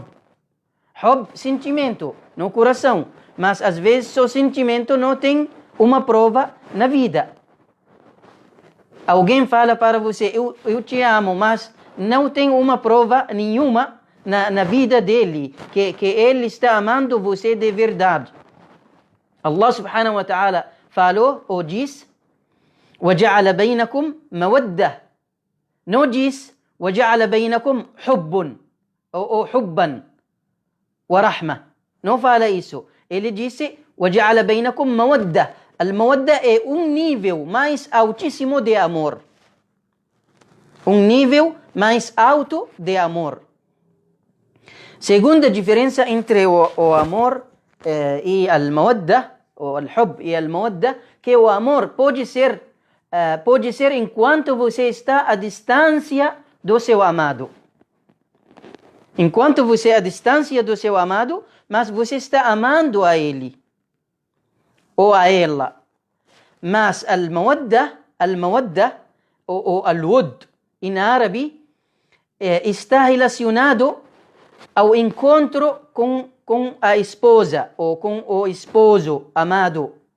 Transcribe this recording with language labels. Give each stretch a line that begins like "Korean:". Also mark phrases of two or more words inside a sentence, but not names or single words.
Portuguese: Hub, sentimento no coração, mas às vezes o sentimento não tem uma prova na vida. Alguém fala para você, eu te amo, mas não tem uma prova nenhuma na vida dele, que ele está amando você de verdade.
Arabic: الله سبحانه وتعالى
Portuguese: falou ou diz,
Arabic: وَجَعَلَ بَيْنَكُمْ مَوَدَّةً.
Portuguese: Não diz,
Arabic: وَجَعَلَ بَيْنَكُمْ حُبٌّ ou حُبًّا وَرَحْمَةً.
Portuguese: Não fala isso. Ele disse,
Arabic: وَجَعَلَ بَيْنَكُمْ مَوَدَّةً.
Portuguese: Al-mawadda é um nível mais altíssimo de amor. Um nível mais alto de amor. Segunda diferença entre o amor e al-mawadda, ou al-hub e al-mawadda, que o amor pode ser enquanto você está à distância do seu amado. Enquanto você é à distância do seu amado, mas você está amando a ele ou a ela. Mas al-mawadda ou al-wud em árabe está relacionado ao encontro com a esposa ou com o esposo amado.